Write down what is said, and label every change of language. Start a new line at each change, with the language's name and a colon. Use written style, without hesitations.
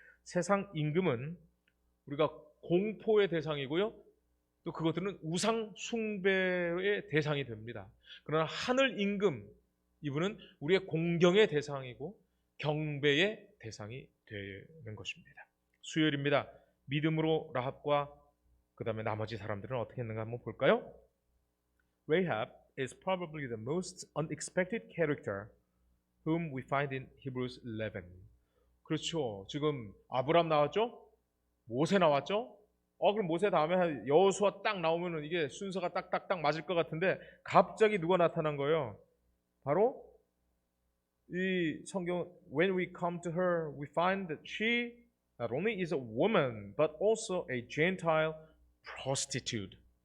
Korean: 세상 임금은 우리가 공포의 대상이고요, 또 그것들은 우상 숭배의 대상이 됩니다. 그러나 하늘 임금, 이분은 우리의 공경의 대상이고 경배의 대상이 되는 것입니다. 수요일입니다. 믿음으로 라합과 그 다음에 나머지 사람들은 어떻게 했는가 한번 볼까요?
English: Rahab is probably the most unexpected character whom we find in Hebrews 11.
Korean: 그렇죠. 지금 아브람 나왔죠? 모세 나왔죠? 그럼 모세 다음에 여호수아 딱 나오면은 이게 순서가 딱딱딱 맞을 것 같은데 갑자기 누가 나타난 거예요? 바로 이 성경
English: when we come to her we find that she not only is a woman but also a Gentile prostitute.